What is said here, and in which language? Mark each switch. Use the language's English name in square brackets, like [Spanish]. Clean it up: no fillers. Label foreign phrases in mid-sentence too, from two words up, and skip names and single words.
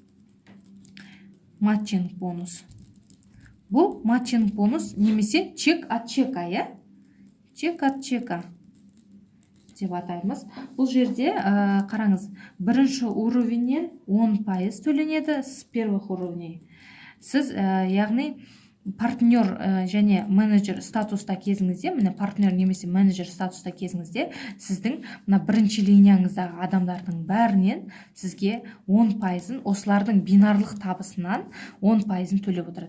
[Kazakh] Матчинг бонус. Бұл матчинг бонус немесе [Russian] чек от чека, чек от чека [Kazakh] деп атаймыз. Бұл жерде қараңыз, бірінші уровеннен 10% төленеді [Russian] с первых уровней. [Kazakh] Сіз, яғни, партнер және менеджер статуста кезіңізде, міне партнер немесе менеджер статуста кезіңізде, сіздің мына бірінші линияңыздағы адамдардың бәрінен сізге 10%-ын, осылардың бинарлық табысынан 10%-ын төлеп отырады.